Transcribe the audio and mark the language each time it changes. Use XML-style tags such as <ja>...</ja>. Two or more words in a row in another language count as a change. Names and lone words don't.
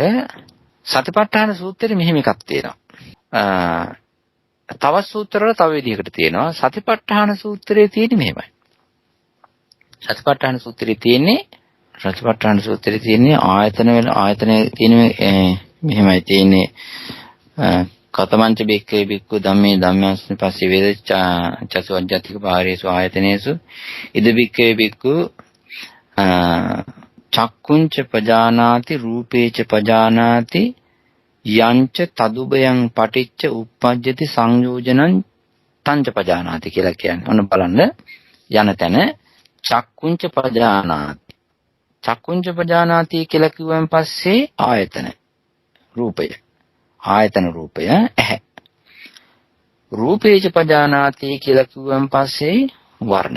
<si>සතිපට්ඨාන සූත්‍රයේ මෙහෙම එකක් තියෙනවා. තවත් සූත්‍රවල තව විදිහකට තියෙනවා. සතිපට්ඨාන සූත්‍රයේ තියෙන්නේ මෙහෙමයි. සතිපට්ඨාන සූත්‍රයේ තියෙන්නේ ආයතන වල ආයතනයේ තියෙන මෙහෙමයි තියෙන්නේ.</si> <pi>කතමංච බික්කේ බික්කු ධම්මේ ධම්මස්මි පස්සේ වේද චසු අජ්ජතික පාරේසු ආයතනේසු ඉද බික්කේ බික්කු චක්කුංච පජානාති රූපේච පජානාති යංච තදුබයං පටිච්ච උප්පජ්ජති සංයෝජනං තංච පජානාති</pi> <si>කියලා කියන්නේ. ඔන්න බලන්න යන තැන</si> <pi>චක්කුංච පජානාති. චක්කුංච පජානාති</pi> <si>කියලා කිව්වන් පස්සේ ආයතන රූපය. ආයතන රූපය ඇහැ.</si> <pi>රූපේච පජානාති</pi> <si>කියලා කිව්වන් පස්සේ වර්ණය.</si>